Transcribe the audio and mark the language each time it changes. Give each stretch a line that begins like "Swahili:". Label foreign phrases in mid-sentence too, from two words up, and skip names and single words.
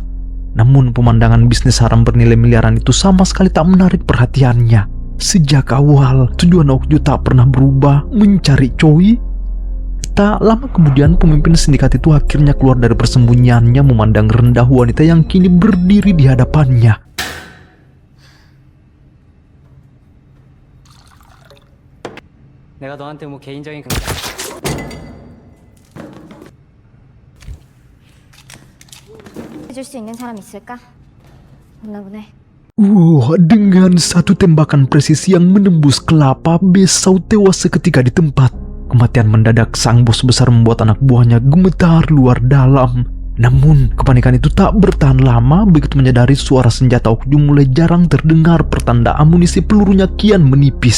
Indonesian: Namun pemandangan bisnis haram bernilai miliaran itu sama sekali tak menarik perhatiannya. Sejak awal, tujuan Okju tak pernah berubah, mencari Choi. Tak lama kemudian pemimpin sindikat itu akhirnya keluar dari persembunyiannya memandang rendah wanita yang kini berdiri di hadapannya.
Korean: 내가 너한테 뭐 개인적인 해줄 수 있는 사람 있을까? 없나 보네.
Indonesian: Dengan satu tembakan presisi yang menembus kelapa, Besau tewas seketika di tempat. Kematian mendadak sang bos besar membuat anak buahnya gemetar luar dalam. Namun, kepanikan itu tak bertahan lama. Begitu menyadari suara senjata Okju mulai jarang terdengar, pertanda amunisi pelurunya kian menipis.